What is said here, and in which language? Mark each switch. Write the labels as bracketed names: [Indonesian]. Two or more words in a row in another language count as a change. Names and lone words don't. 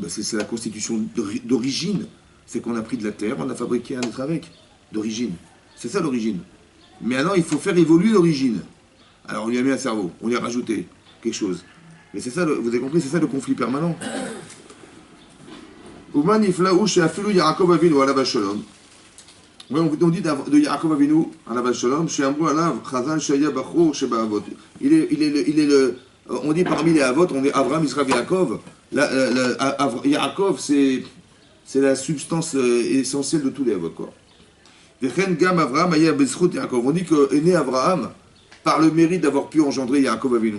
[French] C'est la constitution d'origine. C'est qu'on a pris de la terre, on a fabriqué un être avec. D'origine. C'est ça l'origine. Mais alors, il faut faire évoluer l'origine. Alors, on lui a mis un cerveau, on lui a rajouté quelque chose. Mais c'est ça, vous avez compris, c'est ça le conflit permanent. [Hebrew] ומן הפלא שאפילו יעקב אבינו עליו השלום. [French] Oui, on dit de [Hebrew] יעקב אבינו עליו השלום שאמרו עליו חז"ל שהיה בחור שבאבות. [French] On dit parmi les avot, on dit Abraham, Israël, Yaakov. Yaakov, c'est la substance essentielle de tous les avot, quoi. On dit qu'est né Abraham par le mérite d'avoir pu engendrer Yaakov Avinu.